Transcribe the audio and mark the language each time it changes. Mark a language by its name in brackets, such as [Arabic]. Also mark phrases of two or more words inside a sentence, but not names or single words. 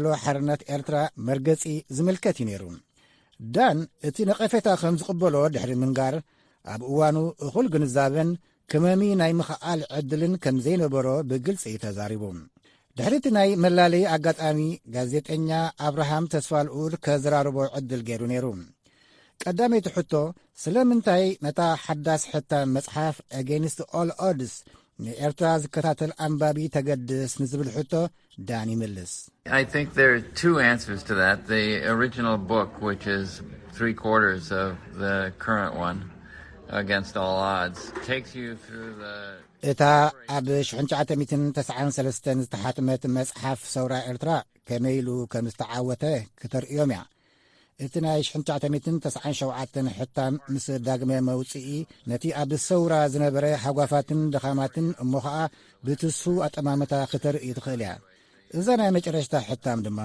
[Tigrinya] ሓርነት ኤርትራ መርገጺ ዝምልከት እዩ ነይሩ ዳን እቲ ነቐፌታ ከም ዝቕበሎ ድሕሪ ምንጋር ኣብ እዋኑ እኹል ግንዛበን ከመሚ ናይ ምኽኣል ዕድልን ከም ዘይነበሮ ብግልፂ ተዛሪቡ ድሕሪቲ ናይ መላለይ ኣጋጣሚ ጋዜጠኛ ኣብርሃም ተስፋልኡር ከዘራርቦ ዕድል ገይሩ ነይሩ ቀዳመይቲ ሕቶ ስለምንታይ ነታ ሓዳስ ሕታም መጽሓፍ ኣጌንስት ኦል ኦድስ ንኤርትራ ዝከታተል ኣንባቢ ተገድስ ንዝብል ሕቶ ዳን ይምልስ [English] I think there are two answers to that. The original book, which is 3/4 of the current one, Against All Odds, takes you through the [Tigrinya] እታ ኣብ 1993 ዝተሓተመት መጽሓፍ ሰውራ ኤርትራ ከመይሉ ከም ዝተዓወተ ክተርእዮም እያ እቲ ናይ 1997 ሕታም ምስ ዳግመ መውፅኢ ነቲ ኣብ ሰውራ ዝነበረ ሓጓፋትን ድኻማትን እሞ ኸዓ ብትሱ ኣጠማመታ ክተርኢ ትኽእል እያ እዛ ናይ መጨረሽታ ሕታም ድማ